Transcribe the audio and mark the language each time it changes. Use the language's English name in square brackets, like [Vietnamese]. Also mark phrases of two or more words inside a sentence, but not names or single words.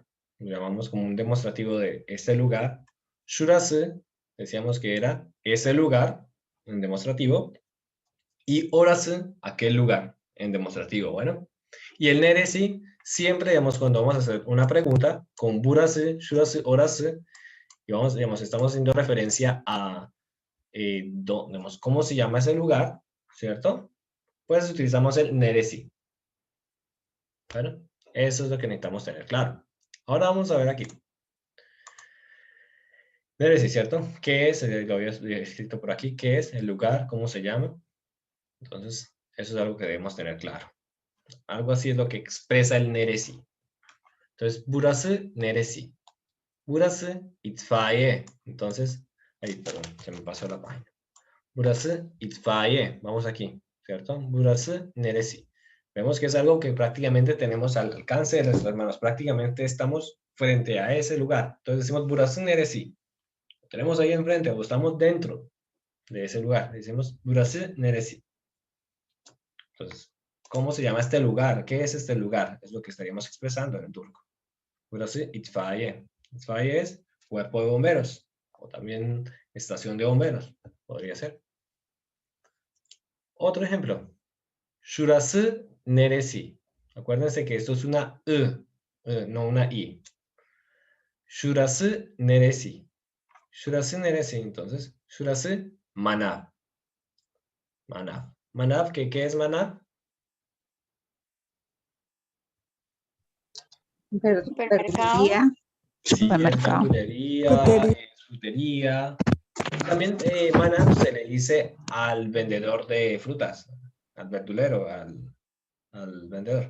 [Spanish] Lo llamamos como un demostrativo de este lugar. Şurası, decíamos que era ese lugar, en demostrativo. Y orası, aquel lugar, en demostrativo. Bueno. Y el neresi, siempre, digamos, cuando vamos a hacer una pregunta, con [Turkish] burası, şurası, orası, [Spanish] y vamos, digamos, estamos haciendo referencia a, digamos, cómo se llama ese lugar, ¿cierto? Pues utilizamos el neresi. Bueno, eso es lo que necesitamos tener claro. Ahora vamos a ver aquí. Neresi, ¿cierto? ¿Qué es? Lo había escrito por aquí. ¿Qué es el lugar? ¿Cómo se llama? Entonces, eso es algo que debemos tener claro. Algo así es lo que expresa el neresi. [Turkish] Entonces, burası neresi. Burası itfaiye. [Spanish] Entonces, ahí, perdón, se me pasó la página. [Turkish] Burası itfaiye. [Spanish] Vamos aquí, ¿cierto? [Turkish] Burası neresi. [Spanish] Vemos que es algo que prácticamente tenemos al alcance de nuestras manos. Prácticamente estamos frente a ese lugar. Entonces decimos [Turkish] burası neresi. [Spanish] Lo tenemos ahí enfrente o estamos dentro de ese lugar. [Turkish] Decimos burası neresi. [Spanish] Entonces, ¿cómo se llama este lugar? ¿Qué es este lugar? Es lo que estaríamos expresando en el turco. [Turkish] Burası itfaiye. [Spanish] Itfaiye es cuerpo de bomberos o también estación de bomberos. Podría ser. Otro ejemplo. [Turkish] Şurası neresi? [Spanish] Acuérdense que esto es una no una i. [Turkish] Şurası neresi? Şurası neresi? Entonces, şurası manav. Manav. [Spanish] Manav, ¿qué es manav? Supermercado. Sí, es Supermercado. verdulería, frutería. También manav se le dice al vendedor de frutas, al verdulero, al vendedor.